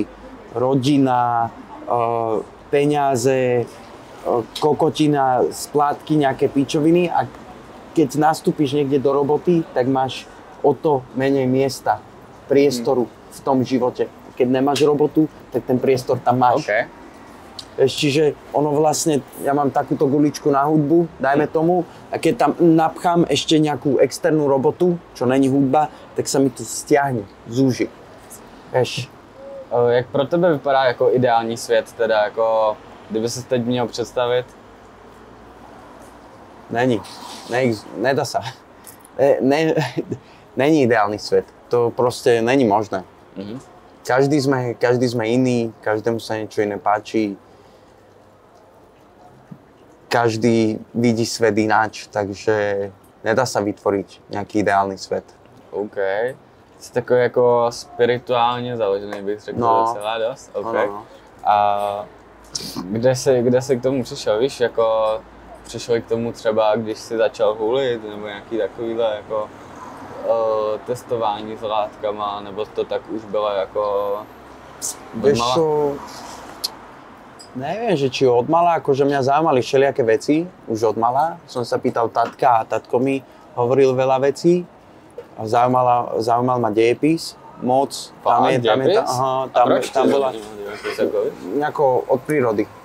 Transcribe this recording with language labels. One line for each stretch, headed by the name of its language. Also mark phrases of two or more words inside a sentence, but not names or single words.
Slovak: Rodina, peniaze, kokotina, splátky, nejaké pičoviny a keď nastúpiš niekde do roboty, tak máš o to menej miesta, priestoru v tom živote. Keď nemáš robotu, tak ten priestor tam máš. Okay. Čiže ono vlastne, ja mám takúto guličku na hudbu, dajme tomu, a keď tam napchám ešte nejakú externú robotu, čo není hudba, tak sa mi to stiahne, zúži.
Czech: Jak pro tebe vypadá jako ideální svět, teda jako, kdyby se teď měl představit?
Slovak: Nedá sa. Není ideálny svet, to proste není možné. Každý sme iný, každému sa niečo iné páči. Každý vidí svet ináč, takže nedá sa vytvoriť nejaký ideálny svet. OK.
Czech: Jsi takový jako spirituálně založený, bych řekl, docela dost. Okay. No. A Kde jsi k tomu přišel, víš, jako přišel k tomu třeba, když jsi začal hulit, nebo nějaký takovýhle jako testování s látkama, nebo to tak už bylo jako
Slovak: Vieš čo, neviem, že či odmala, akože mňa zaujímali všelijaké veci, už odmala. Som sa pýtal tatka a tatko mi hovoril veľa vecí. A zaujímal ma dejepis moc. Tam bola nejako od prírody.